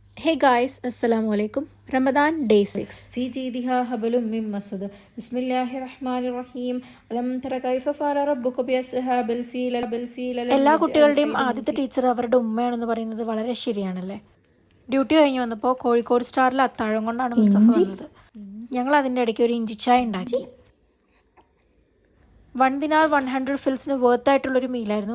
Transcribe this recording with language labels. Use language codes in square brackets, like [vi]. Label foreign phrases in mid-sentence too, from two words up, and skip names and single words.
[en] Hey guys, [ar] السلام عليكم. [en] Ramadan day 6. [ar] في جيدها حبل من مسد بسم الله الرحمن الرحيم ألم تر كيف فعل ربك بأصحاب الفيل [ml] എല്ലാ കുട്ടികളുടെയും ആദ്യത്തെ ടീച്ചർ അവരുടെ ഉമ്മയാണെന്ന് പറയുന്നത് വളരെ ശരിയാണല്ലേ. ഡ്യൂട്ടി കഴിഞ്ഞ് വന്നപ്പോൾ കോഴിക്കോട് സ്റ്റാറിൽ അത്താഴം കൊണ്ടാണ് മുസ്തഫ വന്നത്. ഞങ്ങൾ അതിൻ്റെ ഇടയ്ക്ക് ഒരു ഇഞ്ചി ചായ ഉണ്ടാക്കി. 1 ദിനാർ 100 ഫിൽസിന് വേർത്തായിട്ടുള്ളൊരു മീലായിരുന്നു.